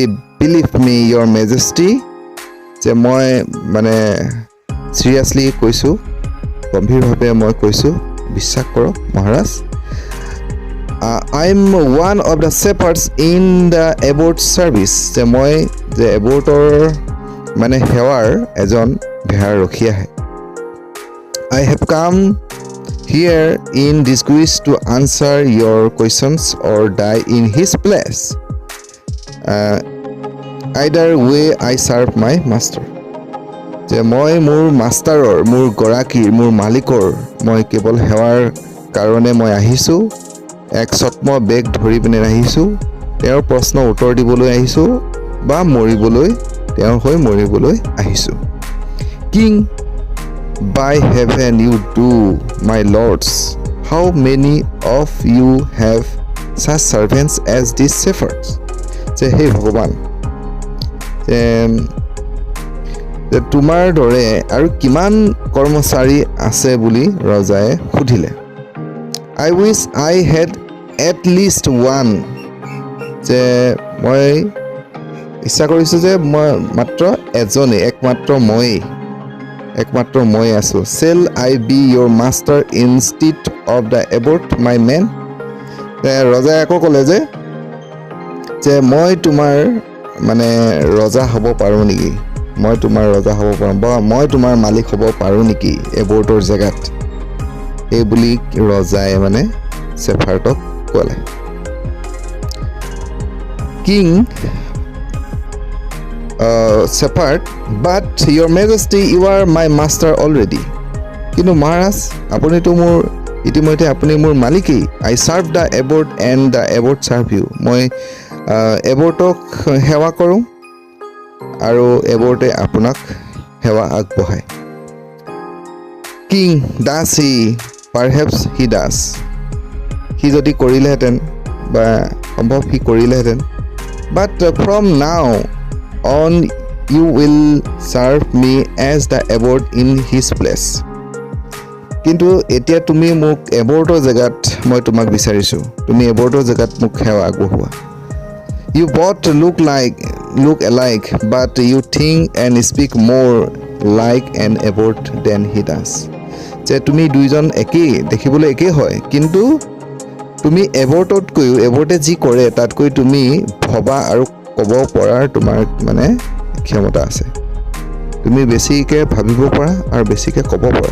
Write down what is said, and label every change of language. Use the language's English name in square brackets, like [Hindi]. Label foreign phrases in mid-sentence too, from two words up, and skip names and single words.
[English] Believe me, Your Majesty, [Assamese] যে মই মানে চিৰিয়াছলি কৈছোঁ, গম্ভীৰভাৱে মই কৈছোঁ, বিশ্বাস কৰক মহাৰাজ। [English] I am one of the shepherds in the abbot service. [Assamese] যে মই যে এবৰ্টৰ মানে সেৱাৰ এজন ভেড়া ৰখীয়াহে। [English] I have come here in disguise to answer your questions or die in his place. Either way I serve my master. [Assamese] যে মই মোৰ মাষ্টাৰৰ, মোৰ গৰাকীৰ, মোৰ মালিকৰ মই কেৱল সেৱাৰ কাৰণে মই আহিছোঁ, এক ছদ্ম বেগ ধৰি পিনে আহিছোঁ, তেওঁৰ প্ৰশ্ন উত্তৰ দিবলৈ আহিছোঁ বা মৰিবলৈ, তেওঁৰ হৈ মৰিবলৈ আহিছোঁ। [English] King, by heaven you do, my lords, how many of you have such servants as these shepherds? [Assamese] যে হে ভগৱান, যে তোমাৰ দৰে আৰু কিমান কৰ্মচাৰী আছে বুলি ৰজাই সুধিলে। [English] I wish I had at least one. [Assamese] যে মই ইচ্ছা কৰিছোঁ যে মই মাত্ৰ এজনেই, একমাত্ৰ মই আছোঁ। [English] Shall I be your master instead of the abbot, my man? [Assamese] ৰজাই আকৌ ক'লে যে মই তোমাৰ মানে ৰজা হ'ব পাৰোঁ নেকি, মই তোমাৰ ৰজা হ'ব পাৰোঁ বা মই তোমাৰ মালিক হ'ব পাৰোঁ নেকি এবৰ্টৰ জেগাত, এই বুলি ৰজাই মানে শেফাৰ্ডক ক'লে। [English] King, Shepherd, but Your Majesty, you are my master already. [Assamese] কিন্তু মহাৰাজ আপুনিতো মোৰ ইতিমধ্যে আপুনি মোৰ মালিকেই। [English] I serve the abbot and the abbot serve you. [Assamese] মই এবৰ্টক সেৱা কৰোঁ আৰু এবৰ্টে আপোনাক সেৱা আগবঢ়ায়। [English] King, does he? Perhaps he does. [Assamese] সি যদি কৰিলেহেঁতেন বা সম্ভৱ সি কৰিলেহেঁতেন। [English] But from now on you will serve me as the abbot in his place. [Assamese] কিন্তু এতিয়া তুমি মোক এবৰ্টৰ জেগাত মই তোমাক বিচাৰিছোঁ, তুমি এবৰ্টৰ জেগাত মোক সেৱা আগবঢ়োৱা। [English] You both look alike, but you think and speak more like an abbot than he does. [Assamese] যে তুমি দুইজন একেই, দেখিবলৈ একেই হয়, কিন্তু তুমি এবৰ্টতকৈও, এবৰ্টে যি কৰে তাতকৈ তুমি ভবা আৰু ক'ব পৰাৰ তোমাৰ মানে ক্ষমতা আছে। তুমি বেছিকৈ ভাবিব পৰা আৰু বেছিকৈ ক'ব পৰা।